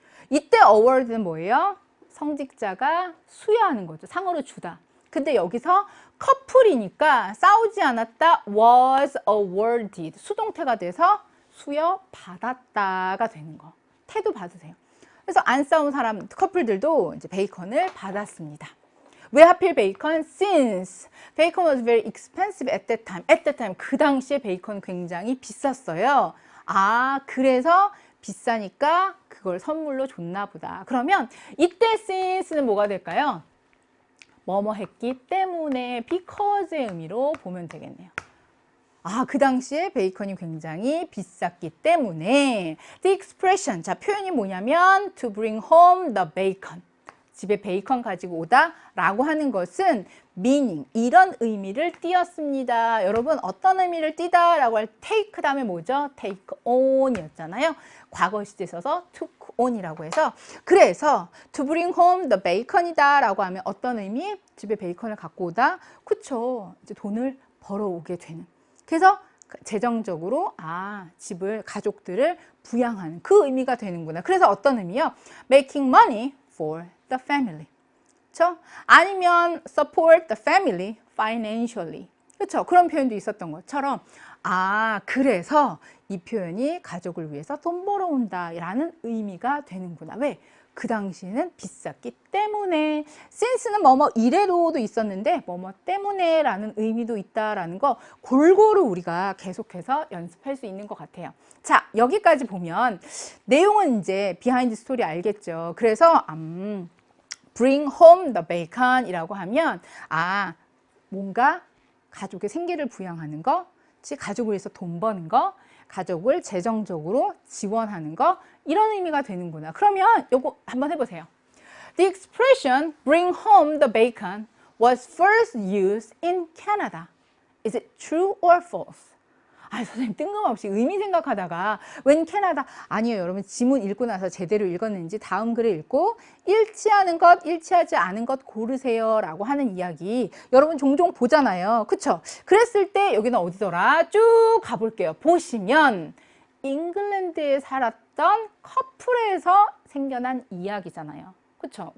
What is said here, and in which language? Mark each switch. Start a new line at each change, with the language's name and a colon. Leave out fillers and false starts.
Korean: 이때 award는 뭐예요? 성직자가 수여하는 거죠. 상으로 주다. 근데 여기서 커플이니까 싸우지 않았다.
English: was awarded.
Korean: 수동태가 돼서 수여받았다가 되는 거. 태도 받으세요. 그래서 안 싸운 사람, 커플들도 이제 베이컨을 받았습니다. 왜 하필 베이컨?
English: Since bacon was very expensive at that time. At that time,
Korean: 그 당시에 베이컨 굉장히 비쌌어요. 그래서 비싸니까 그걸 선물로 줬나 보다. 그러면 이때 since는 뭐가 될까요? 뭐뭐 했기 때문에 because의 의미로 보면 되겠네요. 그 당시에 베이컨이 굉장히 비쌌기 때문에
English: the expression,
Korean: 자 표현이 뭐냐면
English: to bring home the bacon.
Korean: 집에 베이컨 가지고 오다 라고 하는 것은 meaning, 이런 의미를 띄었습니다. 여러분, 어떤 의미를 띄다 라고 할 take 다음에 뭐죠?
English: take on 이었잖아요.
Korean: 과거 시제 써서
English: took on
Korean: 이라고 해서, 그래서
English: to bring home the bacon
Korean: 이다 라고 하면 어떤 의미? 집에 베이컨을 갖고 오다. 그쵸. 이제 돈을 벌어오게 되는. 그래서 재정적으로 집을, 가족들을 부양하는 그 의미가 되는구나. 그래서 어떤 의미요?
English: making money for the family.
Korean: 그렇죠?
English: 아니면 support the family financially.
Korean: 그렇죠? 그런 표현도 있었던 것처럼 그래서 이 표현이 가족을 위해서 돈 벌어온다 라는 의미가 되는구나. 왜? 그 당시에는 비쌌기 때문에. since는 뭐뭐 이래로도 있었는데 뭐뭐 때문에 라는 의미도 있다라는 거 골고루 우리가 계속해서 연습할 수 있는 것 같아요. 자, 여기까지 보면 내용은 이제 비하인드 스토리 알겠죠? 그래서
English: bring home the bacon
Korean: 이라고 하면 뭔가 가족의 생계를 부양하는 거, 즉 가족을 위해서 돈 버는 거, 가족을 재정적으로 지원하는 거, 이런 의미가 되는구나. 그러면 요거 한번 해보세요.
English: The expression bring home the bacon was first used in Canada. Is it true or false?
Korean: 아, 선생님 뜬금없이 의미 생각하다가 웬 캐나다, 아니에요. 여러분 지문 읽고 나서 제대로 읽었는지 다음 글을 읽고 일치하는 것, 일치하지 않은 것 고르세요 라고 하는 이야기 여러분 종종 보잖아요. 그쵸? 그랬을 때 여기는 어디더라? 쭉 가볼게요. 보시면 잉글랜드에 살았던 커플에서 생겨난 이야기잖아요. 그쵸?